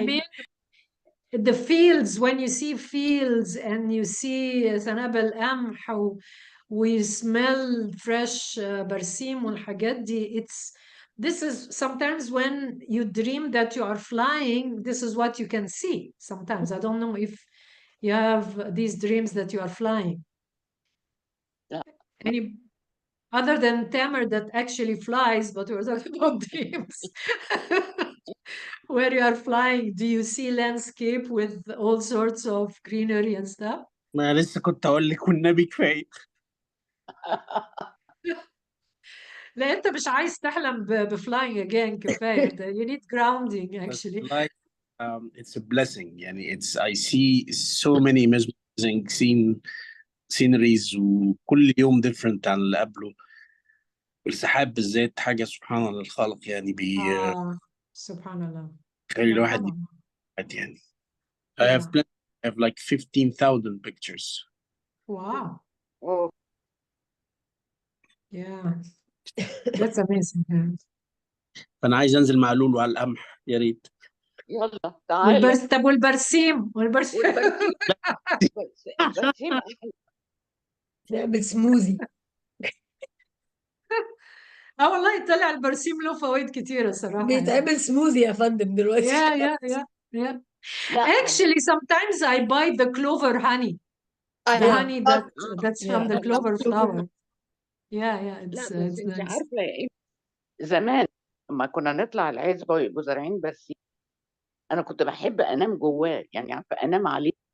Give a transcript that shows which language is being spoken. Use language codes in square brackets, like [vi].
[en] mean, the fields, when you see fields and you see [ar] ذنب القمح [en] we smell fresh [ar] برسيم والحاجات دي, [en] this is sometimes when you dream that you are flying, this is what you can see sometimes. I don't know if you have these dreams that you are flying. Yeah. Any other than Tamer that actually flies, but we're talking about dreams. Where you are flying, do you see landscape with all sorts of greenery and stuff? [ar] ما لسه كنت اقول لك والنبي كفايه. لا انت مش عايز تحلم بflying again كفايه. [en] You need grounding actually. Like, it's a blessing. يعني I see so many mesmerizing sceneries [ar] وكل يوم [en] different [ar] عن اللي قبله. والسحاب بالذات حاجة سبحان الله الخالق، يعني سبحان الله. بيخلي الواحد يعني. [en] I have like 15,000 pictures. Wow. Oh. Yeah. That's amazing. [ar] فانا عايز انزل مع لولو على القمح يا ريت. يلا تعالى. طب والبرسيم والبرسيم. البرسيم أحلى. نعمل سموذي. اه والله طلع البرسيم له فوائد كتيرة صراحة يعني. بيتعمل سموذي يا فندم دلوقتي. [en] Yeah. [ar] لا [en] Actually, sometimes I buy the clover honey. The Yeah. honey that's from the Yeah. clover flower. Yeah, [ar] لا [en] it's [ar] بس انت [en] nice. [ar] عارفه ايه، زمان لما كنا نطلع العزبه ويبقوا زارعين برسيم، انا كنت بحب انام جواه، يعني عارفه انام عليه.